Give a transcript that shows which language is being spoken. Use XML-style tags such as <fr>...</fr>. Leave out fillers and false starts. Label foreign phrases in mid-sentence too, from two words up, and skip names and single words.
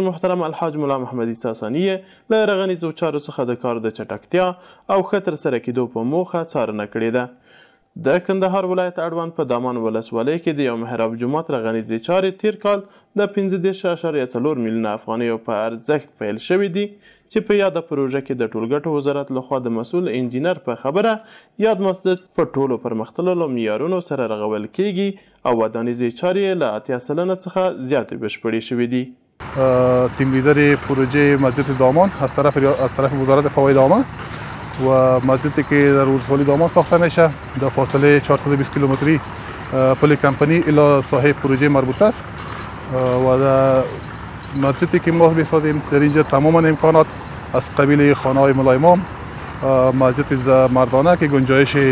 <ps>محترم الحاج ملا محمد عیسی ثانی له رغنیزو چارو څخه د کار د چټکتیا او ښه ترسره کېدو په موخه څارنه کړې ده د کندهار ولایت اړوند په دامان ولسوالۍ کې د یو محراب جومات رغنیزې چارې تیر کال د 15.4 میلیونه افغانیو په ارزښت پیل شوي دي چې په یاده پروژه کې د ټولګټو وزارت لخوا د مسؤل انجینر په خبره یاد مسجد په ټولو پرمختللو معیارونو سره رغول کیږي او ودانیزې چارې له 80% څخه زیاتې بشپړې شوې دي</ps> <fa>تیم لیدر پروژه مسجد دامان از طرف وزارت فواید عامه و مسجدی که در ولسوالی دامان ساخته میشه در فاصله 420 کیلومتری پل کمپانی الی ساحه پروژه مربوط است و در مسجدی که ما میسازیم در اینجا تمام امکانات از قبیل خانه های ملا امام مسجد مردانه که گنجایش</fa>